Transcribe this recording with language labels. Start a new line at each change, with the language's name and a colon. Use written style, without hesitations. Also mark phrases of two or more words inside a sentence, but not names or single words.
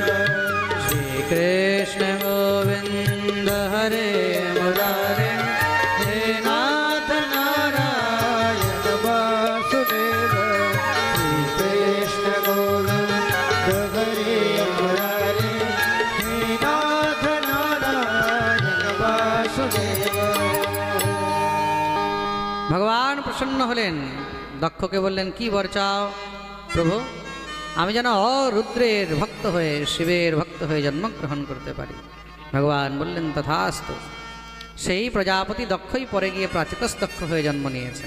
Sanskrit: श्रीकृष्ण गोविन्द हरे मुरारे हे नाथ नारायण वासुदेव। श्री कृष्ण गोविंद हरे मुरारे हे नाथ नारायण वासुदेव।
Bangla: ভগবান প্রসন্ন হলেন। দক্ষকে বললেন, কি বর চাও? প্রভু, আমি যেন রুদ্রের ভক্ত হয়ে, শিবের ভক্ত হয়ে জন্মগ্রহণ করতে পারি। ভগবান বললেন, তথাস্তু। সেই প্রজাপতি দক্ষই পরে গিয়ে প্রাচিতস্তক্ষ হয়ে জন্ম নিয়েছেন।